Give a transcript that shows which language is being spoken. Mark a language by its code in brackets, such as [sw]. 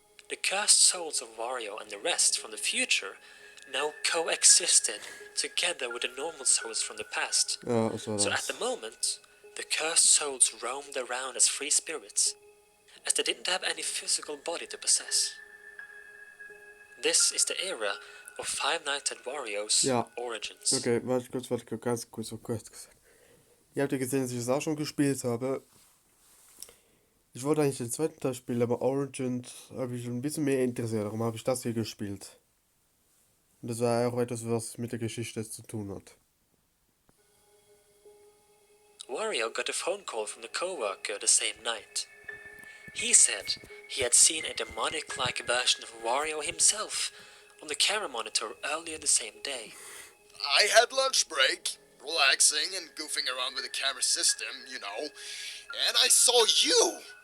[en] The cursed souls of Wario and the rest from the future now coexisted together with the normal souls from the past. So at the moment, the cursed souls roamed around as free spirits, as they didn't have any physical body to possess. This is the era of Five Nights at Wario's origins. [de] Okay, warte ganz kurz. Ihr habt ja gesehen, dass ich das auch schon gespielt habe. Ich wollte eigentlich den zweiten Teil spielen, aber Origins habe ich ein bisschen mehr interessiert. Darum habe ich das hier gespielt. Und das war auch etwas, was mit der Geschichte zu tun hat. [en] Wario got a phone call from the co-worker the same night. He said he had seen a demonic-like version of Wario himself on the camera monitor earlier the same day. I had lunch break, relaxing and goofing around with the camera system, you know, and I saw you!